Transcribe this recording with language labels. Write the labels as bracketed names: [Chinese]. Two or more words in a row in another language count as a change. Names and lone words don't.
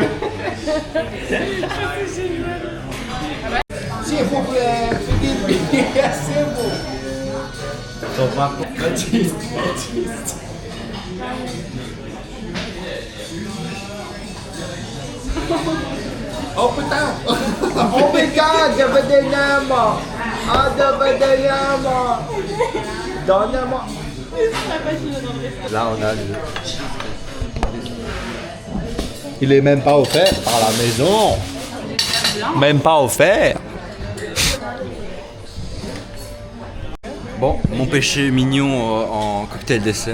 [French] S'il vous plaît, c'est bon. Baptiste. Oh putain! [English] Oh my god, [Filipino] dapat din naman! Ah, dapat din naman! [French] Donne-moi! Là on a le... Il est même pas offert par la maison. Même pas offert. Bon, mon péché mignon en cocktail dessert.